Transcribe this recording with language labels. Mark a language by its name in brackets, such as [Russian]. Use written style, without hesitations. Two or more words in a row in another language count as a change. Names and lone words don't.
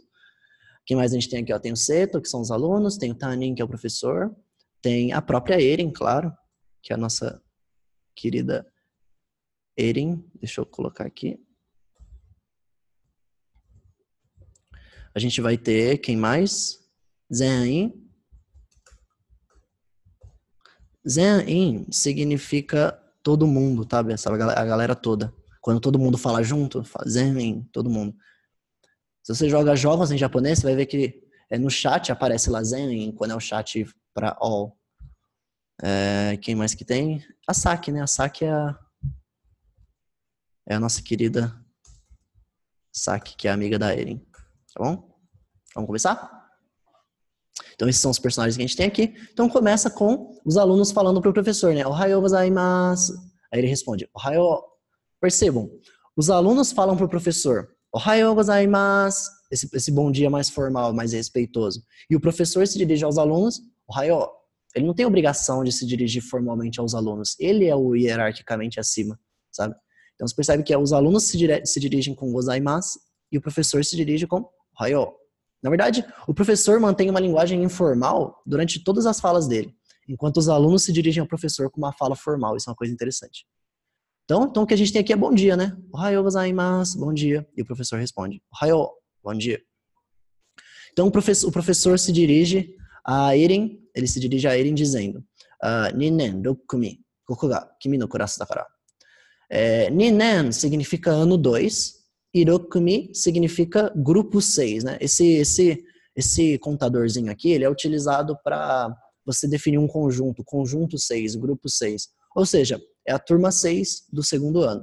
[Portuguese] Quem mais a gente tem aqui? Ó, tem o Seto, que são os alunos, tem o Tanin, que é o professor, tem a própria Erin, claro, que é a nossa querida Erin. Deixa eu colocar aqui. A gente vai ter, quem mais? Zen-in. Zen-in significa todo mundo, tá? A galera toda. Quando todo mundo fala junto, fala Zen-in, todo mundo. Se você joga jogos em japonês, você vai ver que no chat aparece lá Zen-in, quando é o chat para all. Quem mais que tem? A Saki, né? A Saki é a nossa querida Saki, que é amiga da Erin. Tá bom? Vamos começar? Então, esses são os personagens que a gente tem aqui. Então, começa com os alunos falando para o professor, né? [Japanese] おはようございます. [Portuguese] Aí ele responde, Ohayou. Percebam, os alunos falam para o professor, [Japanese] おはようございます. [Portuguese] Esse bom dia mais formal, mais respeitoso. E o professor se dirige aos alunos, Ohayou. Ele não tem obrigação de se dirigir formalmente aos alunos. Ele é o hierarquicamente acima, sabe? Então, você percebe que os alunos se dirigem com gozaimasu e o professor se dirige com Ohayou. Na verdade, o professor mantém uma linguagem informal durante todas as falas dele, enquanto os alunos se dirigem ao professor com uma fala formal. Isso é uma coisa interessante. Então o que a gente tem aqui é bom dia, né? [Japanese] おはようございます, [Portuguese] bom dia. E o professor responde, Ohayou, bom dia. Então o professor se dirige a Erin, ele se dirige a Erin dizendo, [Japanese] 二年六組、ここが君のクラスだから. [Portuguese] Ninnen significa ano 2, Hirokumi significa grupo 6, né? Esse contadorzinho aqui, ele é utilizado para você definir um conjunto 6, grupo 6. Ou seja, é a turma 6 do segundo ano.